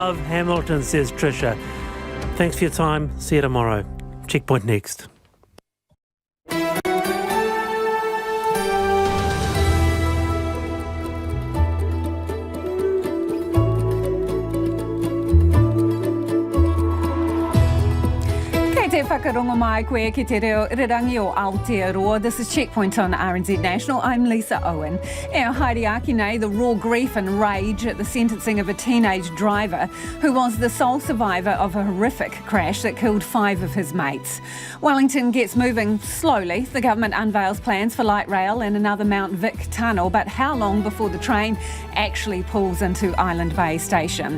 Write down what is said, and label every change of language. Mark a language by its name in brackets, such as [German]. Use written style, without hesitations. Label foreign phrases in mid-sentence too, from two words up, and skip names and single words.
[English] Of Hamilton, says Tricia. Thanks for your time. See you tomorrow. Checkpoint next. [Māori] Whakarongo mai koe ki te rerangi o Aotearoa. [English] This is Checkpoint on RNZ National. I'm Lisa Owen. [Māori] Haere aki nei, [English] the raw grief and rage at the sentencing of a teenage driver who was the sole survivor of a horrific crash that killed 5 of his mates. Wellington gets moving slowly. The government unveils plans for light rail and another Mount Vic tunnel, but how long before the train actually pulls into Island Bay Station?